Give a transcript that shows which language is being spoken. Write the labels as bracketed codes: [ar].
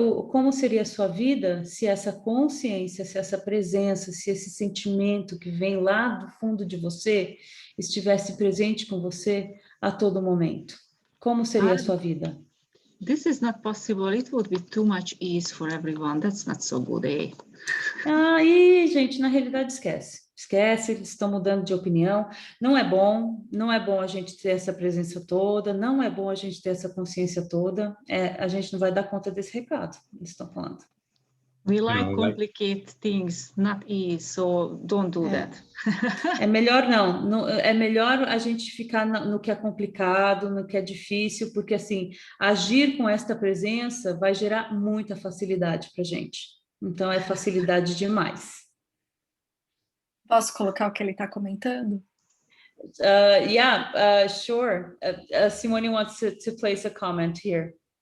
[pt] Como seria a sua vida se essa consciência, se essa presença, se esse sentimento que vem lá do fundo de você estivesse presente com você a todo momento? Como seria a sua vida? [en] This is not possible. It would be too much ease for everyone. That's not so good, eh? [pt] Aí, gente, na realidade esquece. Esquece, eles estão mudando de opinião. Não é bom a gente ter essa presença toda, não é bom a gente ter essa consciência toda. A gente não vai dar conta desse recado, eles estão falando. [en] We like complicate things, not ease, so don't do that. [pt] É melhor não, é melhor a gente ficar no que é complicado, no que é difícil, porque assim, agir com esta presença vai gerar muita facilidade para a gente. Então é facilidade demais. Posso colocar o que ele está comentando? [en] Sure. Simone wants to place a comment here.